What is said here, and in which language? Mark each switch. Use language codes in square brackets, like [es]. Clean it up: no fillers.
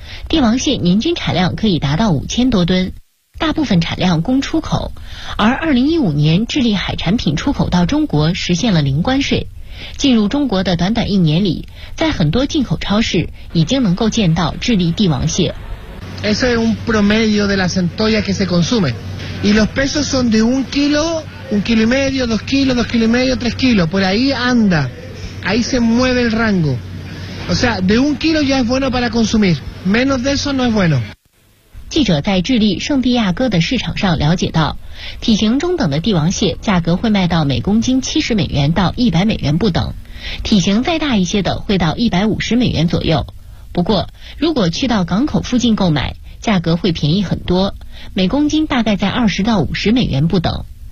[zh] 帝王蟹年均产量可以达到5000多吨，大部分产量供出口。而2015年，智利海产品出口到中国实现了零关税。进入中国的短短一年里，在很多进口超市已经能够见到智利帝王蟹。 [es] Eso es un promedio de la centolla que se consume. Y los pesos son de un kilo y medio, dos kilos y medio, 3 kilos. Por ahí anda. Ahí se mueve el rango. O sea, de un kilo ya es bueno para consumir. Menos de eso no es bueno. [zh] 记者在智利圣地亚哥的市场上了解到，体型中等的帝王蟹价格会卖到每公斤70美元到100美元不等，体型再大一些的会到150美元左右。不过如果去到港口附近购买，价格会便宜很多，每公斤大概在20到50美元不等。